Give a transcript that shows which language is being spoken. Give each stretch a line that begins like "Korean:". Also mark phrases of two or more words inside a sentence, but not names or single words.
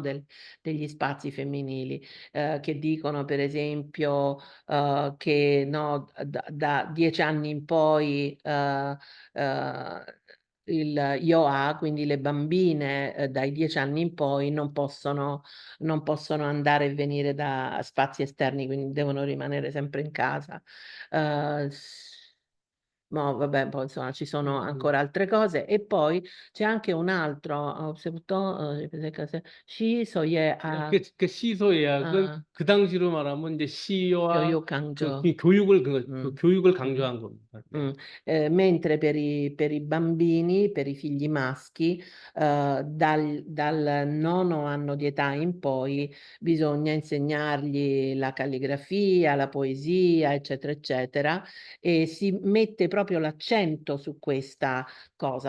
Italian: Degli spazi femminili, che dicono per esempio che no, da 10 anni in poi il IOA, quindi le bambine dai 10 anni in poi non possono andare e venire da spazi esterni, quindi devono rimanere sempre in casa. Eh, s- No, vabbè, poi insomma ci sono 음, ancora altre cose e poi c'è anche un altro,
Korean: 시소의 그 시소 예약은 그 당시로 말하면 이제 시와 교육강조. 그 음, 교육을 음. 강조한 겁니다. Mm. 네.
Italian: Mentre per i bambini, per i figli maschi, dal nono anno di età in poi bisogna insegnargli la calligrafia, la poesia, eccetera, eccetera, e si mette proprio l'accento su questa cosa.